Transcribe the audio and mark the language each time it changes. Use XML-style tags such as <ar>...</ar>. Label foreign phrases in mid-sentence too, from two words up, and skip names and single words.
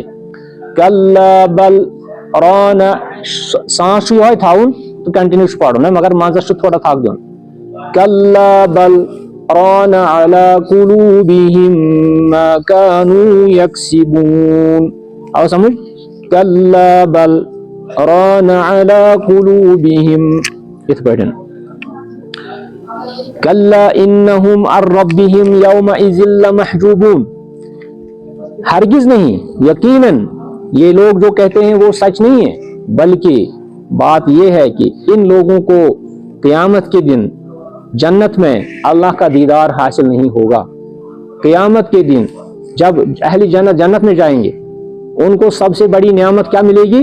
<ar>کلا بل ران</ar> <ks>سانس یہ تھاؤن تو کنٹینیو پڑھن ہے مگر منزس تھوڑا تھک دن</ks> <ar>کلا بل ران علی قلوبہم ما کانوا یکسبون</ar> <ks>آؤ سمجھ</ks> <ar>کلا بل ران علی قلوبہم</ar> <ks>اتھ پٲٹھۍ</ks> <ar>كلا إنهم عن ربهم يومئذ لمحجوبون,</ar> <hi>हरगिज नहीं, यकीनन ये लोग जो कहते हैं वो सच नहीं है, बल्कि बात ये है कि इन लोगों को क़यामत के दिन जन्नत में अल्लाह का दीदार हासिल नहीं होगा। क़यामत के दिन जब अहले जन्नत जन्नत में जाएंगे, उनको सबसे बड़ी नेमत क्या मिलेगी?</hi>